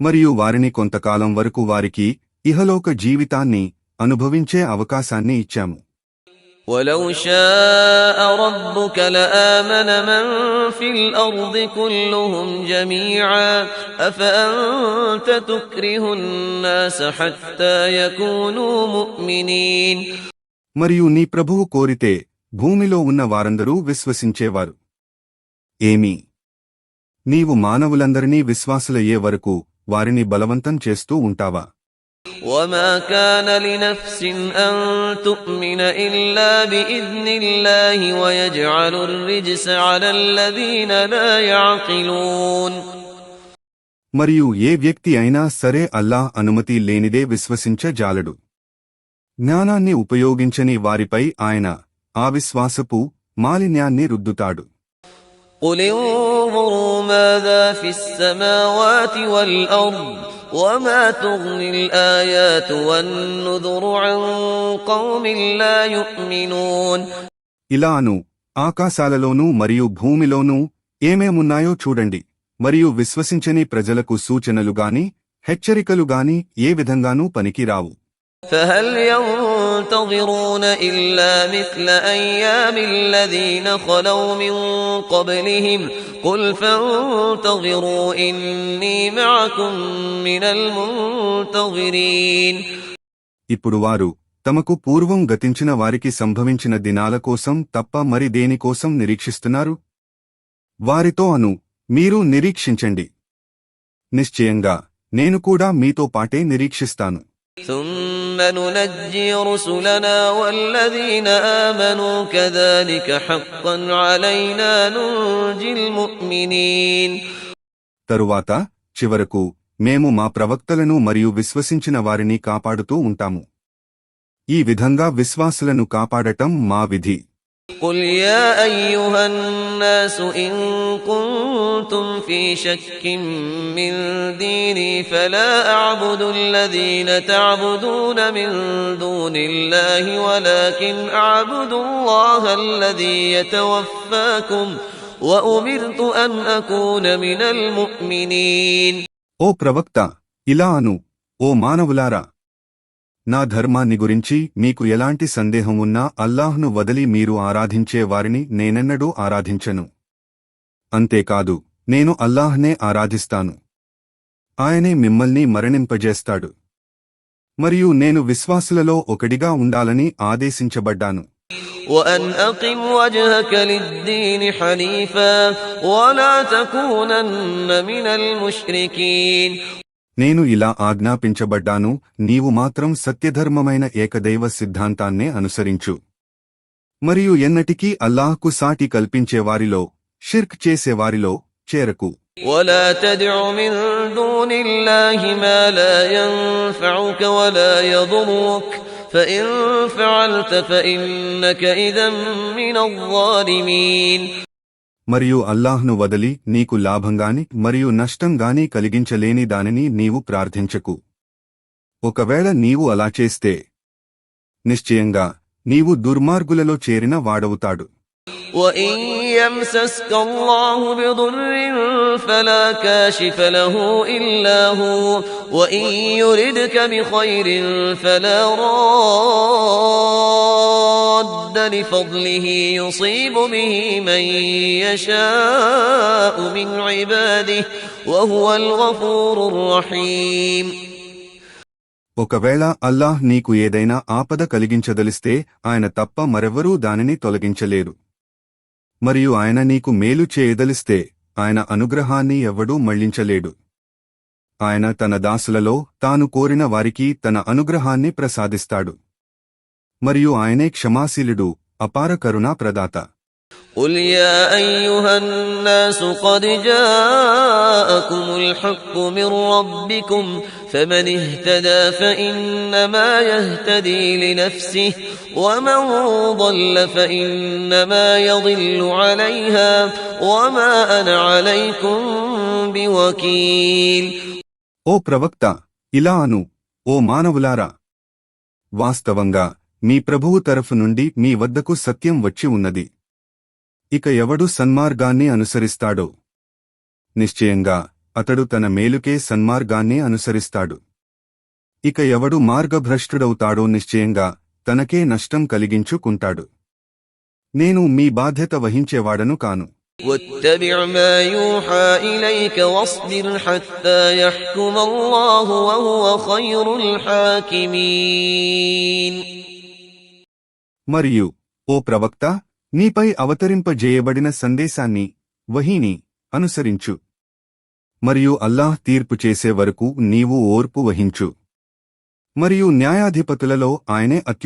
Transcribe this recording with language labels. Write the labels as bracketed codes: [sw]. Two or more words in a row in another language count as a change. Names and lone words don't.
[te] మరియు వారిని కొంతకాలం వరకు వారికి ఇహలోక జీవితాన్ని అనుభవించే అవకాశాన్ని ఇచ్చాము. [ar] ولو شاء ربك لآمن من في الأرض كلهم جميعا أفأنت تكره الناس حتى يكونوا مؤمنين. [te] మరియు నీ ప్రభువు కోరితే భూమిలో ఉన్న వారందరూ విశ్వసించేవారు. ఏమి, నీవు మానవులందరినీ విశ్వాసులయ్యే వరకు వారిని బలవంతం చేస్తూ ఉంటావా? [ar] وما كان لنفس أن تؤمن إلا بإذن الله ويجعل الرجس على الذين لا يعقلون. [te] మరియు ఏ వ్యక్తి అయినా సరే అల్లాహ్ అనుమతి లేనిదే విశ్వసించజాలడు. జ్ఞానాన్ని ఉపయోగించని వారిపై ఆయన ఆ విశ్వాసపు మాలిన్యాన్ని రుద్దుతాడు. [ar] قل انظروا ماذا في السماوات والأرض وما تغني الآيات والنذر عن قوم لا يؤمنون. [te] ఇలాను ఆకాశాలలోనూ మరియు భూమిలోనూ ఏమేమున్నాయో చూడండి, మరియు విశ్వసించని ప్రజలకు సూచనలుగాని హెచ్చరికలుగాని ఏ విధంగానూ పనికిరావు. [ar] فهل ينتظرون إلا مثل أيام الذين خلوا من قبلهم قل فانتظروا إني معكم من المنتظرين. [te] ఇప్పుడు వారు తమకు పూర్వం గతించిన వారికి సంభవించిన దినాల కోసం తప్ప మరి దేనికోసం నిరీక్షిస్తున్నారు? వారితో అను, మీరు నిరీక్షించండి, నిశ్చయంగా నేను కూడా మీతో పాటే నిరీక్షిస్తాను. [ar] ثم ننجي رسلنا والذين آمنوا كذلك حقا علينا ننجي المؤمنين. [te] తరువాత చివరకు మేము మా ప్రవక్తలను మరియు విశ్వసించిన వారిని కాపాడుతూ ఉంటాము. ఈ విధంగా విశ్వాసులను కాపాడటం మా విధి. [ar] قل يا أيها الناس إن كنتم في شك من ديني فلا أعبد الذين تعبدون من دون الله ولكن أعبد الله الذي يتوفاكم وأمرت أن أكون من المؤمنين. [te] ఓ ప్రవక్త, ఇలా అను, ఓ మానవులారా, నా ధర్మాన్ని గురించి మీకు ఎలాంటి సందేహం ఉన్నా అల్లాహ్ను వదిలి మీరు ఆరాధించే వారిని నేనెన్నడూ ఆరాధించను. అంతేకాదు, నేను అల్లాహ్నే ఆరాధిస్తాను. ఆయనే మిమ్మల్ని మరణింపజేస్తాడు. మరియు నేను విశ్వాసులలో ఒకడిగా ఉండాలని ఆదేశించబడ్డాను. [ar] وأن أقم وجهك للدين حنيفا ولا تكونن من المشركين. [te] నేను ఇలా ఆజ్ఞాపించబడ్డాను, నీవు మాత్రం సత్యధర్మమైన ఏకదైవ సిద్ధాంతాన్నే అనుసరించు. మరియు ఎన్నటికీ అల్లాహ్కు సాటి కల్పించేవారిలో, షిర్క్ చేసేవారిలో చేరకు. [ar] ولا تدع من دون الله ما لا ينفعك ولا يضرك فإن فعلت فإنك إذا من الظالمين. [te] మరియు అల్లాహ్ను వదలి నీకు లాభంగాని మరియు నష్టంగాని కలిగించలేని దానిని నీవు ప్రార్థించకు. ఒకవేళ నీవు అలా చేస్తే నిశ్చయంగా నీవు దుర్మార్గులలో చేరిన వాడవుతాడు. [ar] وَإِن يَمْسَسْكَ اللَّهُ بِضُرٍّ فَلَا كَاشِفَ لَهُ إِلَّا هُوَ وَإِن يُرِدْكَ بِخَيْرٍ فَلَا رَادَّ لِفَضْلِهِ يُصِيبُ بِهِ مَن يَشَاءُ مِنْ عِبَادِهِ وَهُوَ الْغَفُورُ الرَّحِيمُ. [te] ఒకవేళ అల్లాహ్ నీకు ఏదైనా ఆపద కలిగించదలిస్తే ఆయన తప్ప మరెవరూ దానిని తొలగించలేరు. మరియు ఆయన నీకు మేలు చేయదలిస్తే ఆయన అనుగ్రహాన్ని ఎవ్వడూ మళ్లించలేడు. ఆయన తన దాసులలో తాను కోరిన వారికి తన అనుగ్రహాన్ని ప్రసాదిస్తాడు. మరియు ఆయనే క్షమాశీలుడు, అపార కరుణా ప్రదాత. [ar] قل يا أيها الناس قد جاءكم الحق من ربكم فمن اهتدى فإنما يهتدي لنفسه ومن ضل فإنما يضل عليها وما أنا عليكم بوكيل. [te] ఓ ప్రవక్త, ఇలా అను, ఓ మానవులారా, వాస్తవంగా మీ ప్రభువు తరఫు నుండి మీ వద్దకు సత్యం వచ్చి ఉన్నది. ఇక ఎవడు సన్మార్గాన్ని అనుసరిస్తాడో నిశ్చయంగా అతడు తన మేలుకే సన్మార్గాన్ని అనుసరిస్తాడు. ఇక ఎవడు మార్గభ్రష్టుడవుతాడో నిశ్చయంగా తనకే నష్టం కలిగించుకుంటాడు. నేను మీ బాధ్యత వహించేవాడను కాను. [ar] واتبع ما يوحى إليك واصبر حتى يحكم الله وهو خير الحاكمين. [te] మరియు ఓ ప్రవక్త, నీపై అవతరింపజేయబడిన సందేశాన్ని, వహీని అనుసరించు. మరియు అల్లాహ్ తీర్పు చేసే వరకు నీవు ఓర్పు వహించు. మరియు న్యాయాధిపతులలో ఆయనే అత్యుత్తముడు.